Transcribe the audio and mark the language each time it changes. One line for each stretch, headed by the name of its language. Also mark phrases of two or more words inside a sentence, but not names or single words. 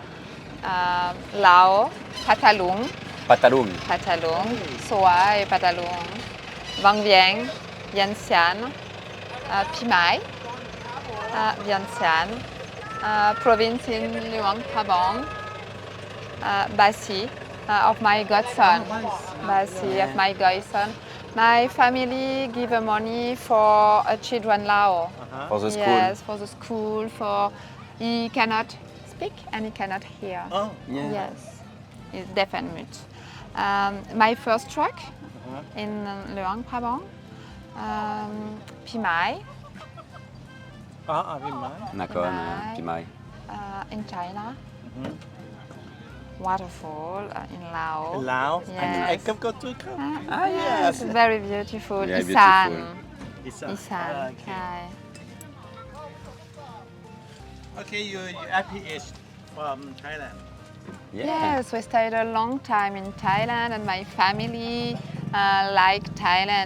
English: Laos, Patalung, Patalung. Soa et Patalung, Vang Vieng, Vientiane, Pimai, Vientiane, province in Luang Prabang, Basi, of my godson. Basi of my godson. My family give money for children Lao. For the school. Yes, for the school, for he cannot speak and he cannot hear. oh Yeah. Yes, he's deaf and mute. My first truck in Luang Prabang, Pimai,
Thai: อ๋อพี่ไม้
English: Nakhon, Pimai. Pimai. In China, waterfall in Laos.
Thai: เป็นลาว
English: Yes. I come go to come Yes, very beautiful. Yeah, Isan. beautiful. Isan. okay Hi. okay you RPH from Thailand Yeah. Yes, we stayed a long time in Thailand, and my family like Thailand.